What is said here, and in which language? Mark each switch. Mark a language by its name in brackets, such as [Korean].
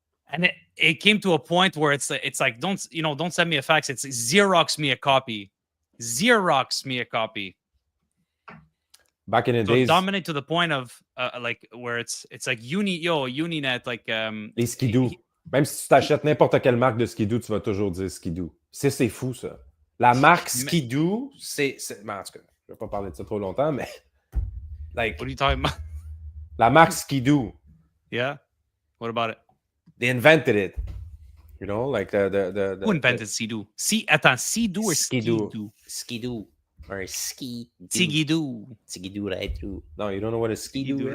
[English] And it came to a point where it's like don't send me a fax. It's Xerox me a copy. Xerox me a copy. Back in the So days, dominate to the point of like where it's like Uninet like [French] les skidoo. Même si tu t'achètes n'importe quelle marque de skidoo, tu vas toujours dire skidoo. C'est fou ça. La marque skidoo, c'est en tout cas, je vais pas parler de ça trop longtemps, mais like [English] what are you talking about? [French] La marque skidoo. [English] Yeah. What about it? They invented it. You know, like the Who invented Skidoo? Skidoo or Skidoo? Skidoo. Or ski. Skidoo. Skidoo right through. No, you don't know what a skidoo is?